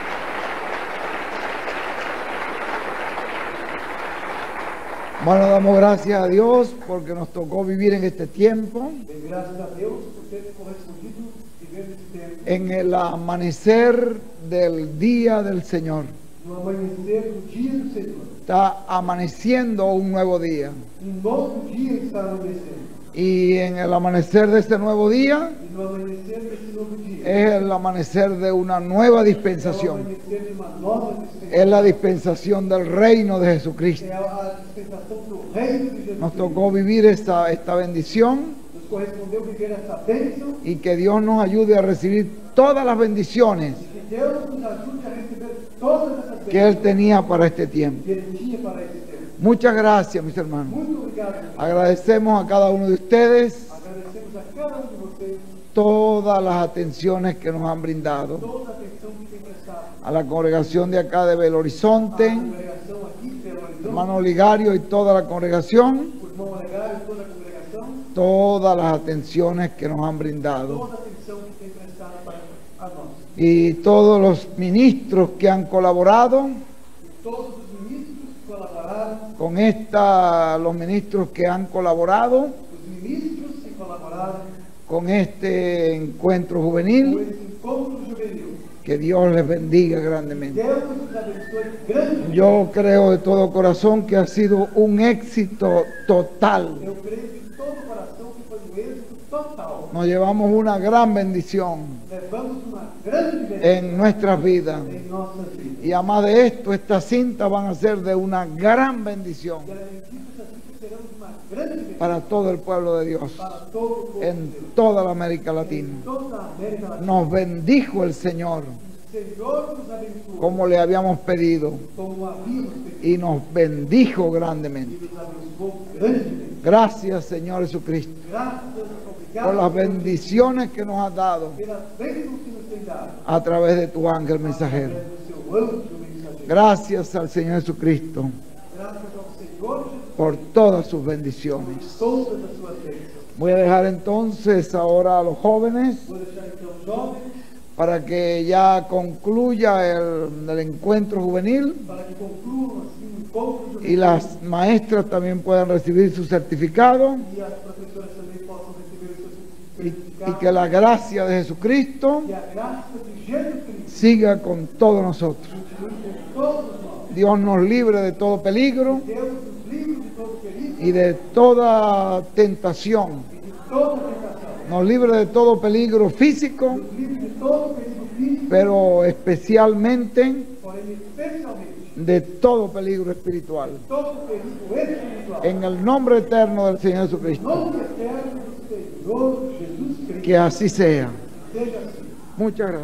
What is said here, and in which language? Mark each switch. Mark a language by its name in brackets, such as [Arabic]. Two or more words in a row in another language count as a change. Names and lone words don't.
[Spanish] Bueno, damos gracias a Dios porque nos tocó vivir en este tiempo, en el amanecer del día del Señor. [Portuguese] No amanhecer do dia do Senhor. [Spanish] Está amaneciendo un nuevo día. [Portuguese] Novo dia está amanhecendo. [Spanish] Y en el amanecer de ese nuevo día [Portuguese] E no amanhecer desse novo dia. [Spanish] es el amanecer de una nueva [Portuguese] É o [Spanish] dispensación. [Portuguese] amanhecer de uma nova dispensação. [Spanish] Es la dispensación del reino de Jesucristo. [Portuguese] É a dispensação do reino de Jesus. [Spanish] Nos tocó vivir esta bendición [Portuguese] Nos correspondeu viver essa bênção. [Spanish] y que Dios nos ayude a recibir todas las bendiciones [Portuguese] Que Deus nos ajude a receber todas essas [Spanish] que Él [Portuguese] bênçãos [Spanish] tenía para este tiempo. [Portuguese] que Ele tinha para esse tempo. [Spanish] Muchas gracias, mis hermanos. [Portuguese] Muito obrigado, irmãos. [Spanish] Agradecemos a cada uno de ustedes [Portuguese] Agradecemos a cada de vocês [Spanish] todas las atenciones que nos han brindado. [Portuguese] toda a atenção que tem prestado. [Spanish] A la congregación de acá de Belo [Portuguese] A Horizonte, congregação aqui, Belo Horizonte, [Spanish] hermano Ligario y toda la congregación, [Portuguese] o irmão Olegário, toda a congregação, [Spanish] todas las atenciones que nos han brindado. [Portuguese] toda a atenção que tem prestado para a nós. [Spanish] Y todos los ministros que han colaborado [Portuguese] E todos os ministros que colaboraram, [Spanish] con los ministros que han colaborado [Portuguese] os ministros que colaboraram [Spanish] con este encuentro [Portuguese] com juvenil, esse encontro juvenil. [Spanish] que Dios les bendiga grandemente. [Portuguese] Deus nos abençoe grandemente. [Spanish] Yo creo de todo corazón que ha sido un éxito total. [Portuguese] Eu creio de todo o coração que foi um êxito total. [Spanish] Nos llevamos una gran bendición [Portuguese] Levamos uma grande bênção [Spanish] en nuestras vidas. [Portuguese] em nossas vidas. [Spanish] Y además de esto, estas cintas van a ser de una gran bendición [Portuguese] E além disso, assim que teremos uma grande bênção [Spanish] para todo el pueblo de Dios [Portuguese] para todo o povo de [Spanish] en [Portuguese] Deus. [Spanish] toda la América Latina. [Portuguese] Toda a América Latina. [Spanish] Nos bendijo el Señor [Portuguese] O Senhor nos abençoou [Spanish] como le habíamos pedido [Portuguese] como havíamos pedido [Spanish] y nos bendijo [Portuguese] e grandemente. nos abençoou grandemente. [Spanish] Gracias, Señor Jesucristo, [Portuguese] Graças, [Spanish] por [Portuguese] obrigado [Spanish] las bendiciones que nos has dado [Portuguese] pelas bênçãos que nos tem dado. [Spanish] a través de tu ángel mensajero. [Portuguese] Através do seu anjo mensageiro. [Spanish] Gracias al Señor Jesucristo [Portuguese] Graças ao Senhor Jesus [Spanish] por todas sus bendiciones. [Portuguese] por todas as suas bênçãos. [Spanish] Voy a dejar entonces ahora a los jóvenes [Portuguese] Vou deixar então os jovens [Spanish] para que ya concluya el encuentro juvenil [Portuguese] para que concluam assim o encontro [Spanish] y las maestras también puedan recibir su certificado [Portuguese] e as professoras também possam receber o seu [Spanish] y [Portuguese] certificado. [Spanish] que la gracia de Jesucristo [Portuguese] E a graça de Jesus Cristo [Spanish] siga con todos nosotros. [Portuguese] continue com todos nós. [Spanish] Dios nos libre de todo peligro [Portuguese] Deus nos livre de todo perigo [Spanish] y de toda tentación. [Portuguese] e de toda tentação. [Spanish] Nos libre de todo peligro físico, [Portuguese] Nos livre de todo perigo físico, [Spanish] pero especialmente [Portuguese] porém especialmente [Spanish] de todo peligro espiritual. [Portuguese] todo perigo espiritual. [Spanish] En el nombre eterno del Señor [Portuguese] Em [Spanish] Jesucristo. [Portuguese] nome eterno do Senhor Jesus Cristo. [Spanish] Que así sea. [Portuguese] Seja assim. [Spanish] Muchas gracias.